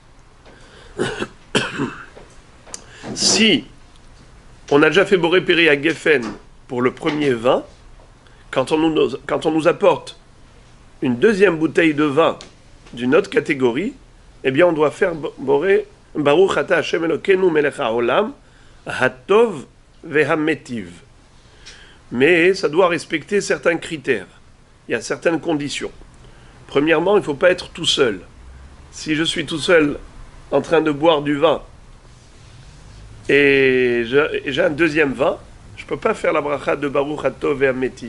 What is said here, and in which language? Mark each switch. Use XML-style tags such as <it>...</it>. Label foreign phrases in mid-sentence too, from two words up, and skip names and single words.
<fr>Si on a déjà fait</fr> <he>בורא פרי הגפן</he> <fr>pour le premier vin, quand on nous apporte une deuxième bouteille de vin d'une autre catégorie, eh bien on doit faire</fr> <he>בורא ברוך אתה השם אלוקינו מלך העולם הטוב והמטיב.</he> <fr>Mais ça doit respecter certains critères. Il y a certaines conditions. Premièrement, il ne faut pas être tout seul. Si je suis tout seul en train de boire du vin et j'ai un deuxième vin, je ne peux pas faire la bracha de</fr> <he>ברוך הטוב והמטיב.</he>